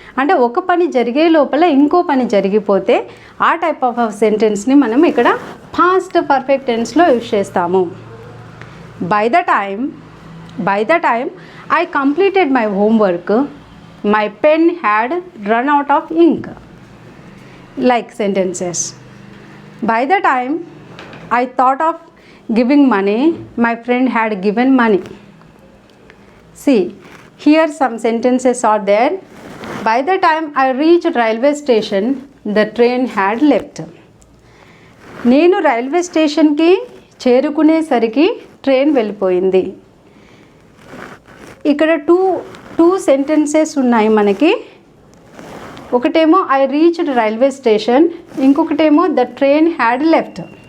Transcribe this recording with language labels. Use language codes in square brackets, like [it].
[te] అంటే ఒక పని జరిగే లోపల ఇంకో పని జరిగిపోతే ఆ టైప్ ఆఫ్ సెంటెన్స్ని మనం ఇక్కడ పాస్ట్ పర్ఫెక్ట్ టెన్స్లో యూజ్ చేస్తాము. [en] By the time I completed my homework my pen had run out of ink. Like sentences. By the time I thought of giving money, my friend had given money. See, here some sentences are there. By the time I reached railway station, the train had left. [te] నేను railway స్టేషన్కి చేరుకునేసరికి train వెళ్ళిపోయింది. ఇక్కడ two sentences ఉన్నాయి మనకి. ఒకటేమో [en] I reached railway station, [te] ఇంకొకటేమో [en] The train had left.